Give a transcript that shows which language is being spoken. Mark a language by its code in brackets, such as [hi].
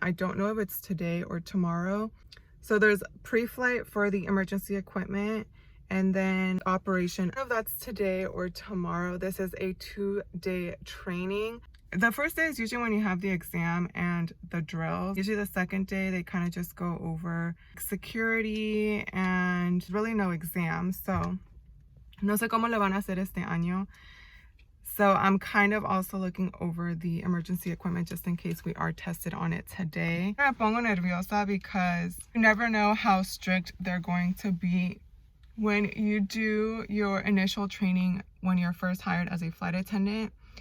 [en] I don't know if it's today or tomorrow. So there's pre-flight for the emergency equipment and then operation. I don't know if that's today or tomorrow. This is a 2-day training. The first day is usually when you have the exam and the drills. Usually the second day they kind of just go over security and really no exam. [es] So no sé cómo le van a hacer este año. [en] So I'm kind of also looking over the emergency equipment just in case we are tested on it today. [es] Me pongo nerviosa [en] because you never know how strict they're going to be when you do your initial training when you're first hired as a flight attendant.